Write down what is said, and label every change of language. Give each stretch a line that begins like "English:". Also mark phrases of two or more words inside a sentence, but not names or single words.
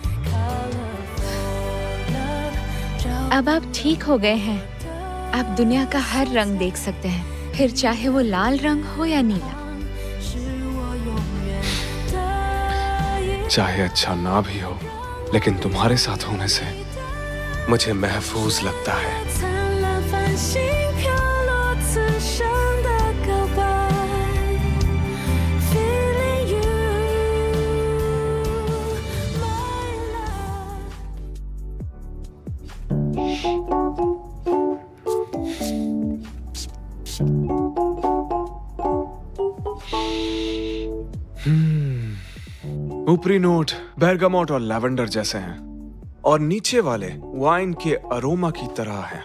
Hindi: अब आप ठीक हो गए हैं। आप दुनिया का हर रंग देख सकते हैं, फिर चाहे वो लाल रंग हो या नीला। चाहे अच्छा ना भी हो, लेकिन तुम्हारे साथ होने से मुझमुझे लगता है।
Chinese: 灿烂繁星飘落此生的告白
English: Feeling you my love
Hindi: ऊपरी नोट बेरगामोट और लैवेंडर जैसे हैं, और नीचे वाले वाइन के अरोमा की तरह हैं।